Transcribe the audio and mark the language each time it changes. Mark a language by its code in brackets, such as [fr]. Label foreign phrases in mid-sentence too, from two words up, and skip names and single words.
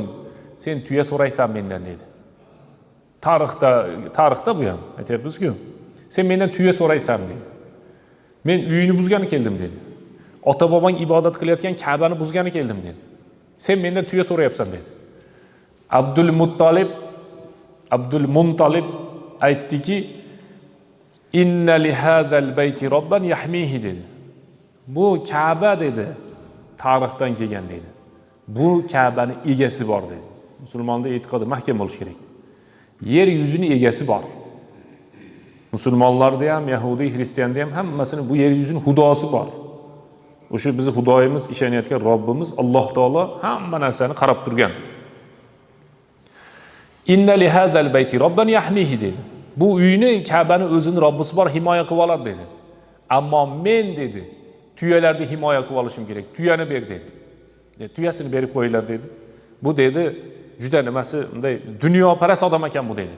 [uz] Sen tuya so'raysan mendan dedi. Tarixda bu ham aytayapmiz-ku. Sen mendan tuya so'raysan dedi. Men uyini buzgani keldim dedi. Ota bobong ibodat qilayotgan Ka'bani buzgani keldim dedi. Sen mendan tuya so'rayapsan dedi. Abdul Muntolib aytdiki, [ar] إن لهذا البيت ربا يحميه dedi. [uz] Bu Ka'ba dedi, tarixdan kelgan dedi. Bu Ka'bani egasi bor dedi. Musulmonning e'tiqodi mahkam bo'lishi kerak. Yer yuzining egasi bor. Musulmonlarda ham, Yahudi, Xristianda ham hammasini bu yer yuzining xudosi bor. O'sha bizning xudoyimiz, ishonayotgan Robbimiz Alloh taolo hamma narsani qarab turgan. [ar] إن لهذا البيت ربا يحميه dedi. [uz] Bu uyni, Ka'bani o'zining Robbisi bor, himoya qilib oladi dedi. Ammo men dedi, tuyalarni himoya qilib olishim kerak. Tuyani ber dedi. Tuyasini berib qo'yinglar dedi. Bu dedi, juda nimasi, bunday dunyoparast odam ekan bu dedi.